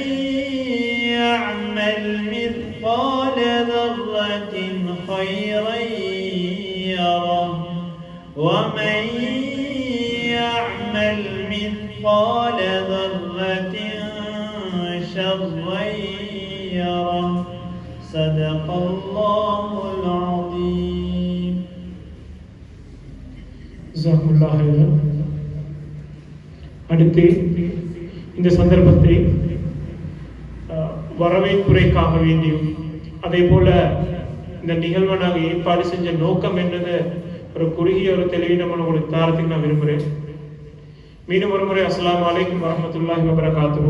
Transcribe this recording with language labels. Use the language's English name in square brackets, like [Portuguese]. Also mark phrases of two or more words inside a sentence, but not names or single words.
[Arabic] يعمل مثقال ذرة خيرا يره ومن يعمل مثقال ذرة شرا يره صدق الله العظيم. جزاكم الله خيرا. [Tamil] அடுத்து இந்த சந்தர்ப்பத்தை வரவேற்புரைக்காக வேண்டியும் அதே போல இந்த நிகழ்வை நாங்கள் ஏற்பாடு செஞ்ச நோக்கம் என்னது ஒரு குறுகிய ஒரு தெளிவினம் உங்களுக்கு தாரத்துக்கு நான் விரும்புகிறேன். மீண்டும் ஒரு முறை [Arabic] السلام عليكم ورحمة الله وبركاته.